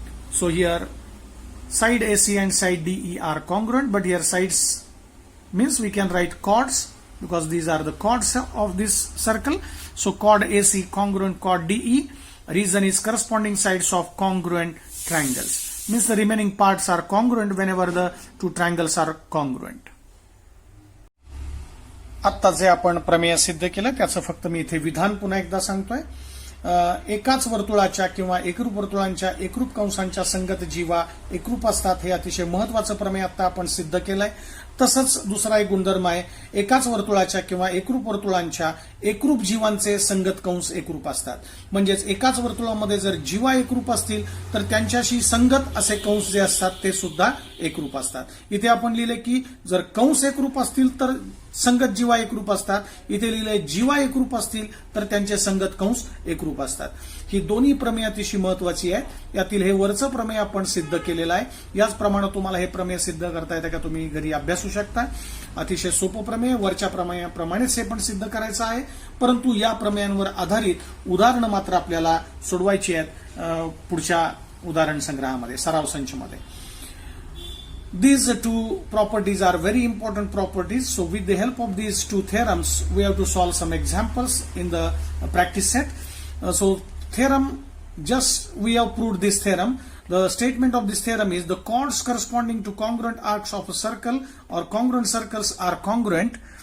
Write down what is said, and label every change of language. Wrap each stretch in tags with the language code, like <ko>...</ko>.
<en>So here side AC and side DE are congruent, but here sides means we can write chords because these are the chords of this circle. So chord AC congruent chord DE, reason is corresponding sides of congruent triangles, means the remaining parts are congruent whenever the two triangles are congruent.</en> <mr>आत्ता जे आपण प्रमेय सिद्ध केलं त्याचं फक्त मी इथे विधान पुन्हा एकदा सांगतोय. एकाच वर्तुळाच्या किंवा एकरूप वर्तुळांच्या एकरूप कंसांच्या संगत जीवा एकरूप असतात, हे अतिशय महत्वाचं प्रमेय आता आपण सिद्ध केलंय. तसंच दुसरा एक गुणधर्म आहे, एकाच वर्तुळाच्या किंवा एकरूप वर्तुळांच्या एकरूप जीवांचे संगत कंस एकरूप असतात. म्हणजेच एकाच वर्तुळामध्ये जर जीवा एकरूप असतील तर त्यांच्याशी संगत असे कंस जे असतात ते सुद्धा एकरूप असतात. इथे आपण लिहिले की जर कंस एकरूप असतील तर संगत जीवा एकरूप असतात. इथे लिहिलंय जीवा एकरूप असतील तर त्यांचे संगत कंस एकरूप असतात. ही दोन्ही प्रमेय अतिशय महत्वाची आहे. यातील हे वरचं प्रमेय आपण सिद्ध केलेलं आहे. याचप्रमाणे तुम्हाला हे प्रमेय सिद्ध करता येतं का तुम्ही घरी अभ्यासू शकता. अतिशय सोपं प्रमेय, वरच्या प्रमेयाप्रमाणेच हे पण सिद्ध करायचं आहे. परंतु या प्रमेयांवर आधारित उदाहरणं मात्र आपल्याला सोडवायची आहेत पुढच्या उदाहरण संग्रहामध्ये, सराव संचमध्ये.</mr> <en>These two properties are very important properties. So with the help of these two theorems, we have to solve some examples in the practice set. So theorem, just we have proved this theorem. The statement of this theorem is the chords corresponding to congruent arcs of a circle or congruent circles are congruent.</en>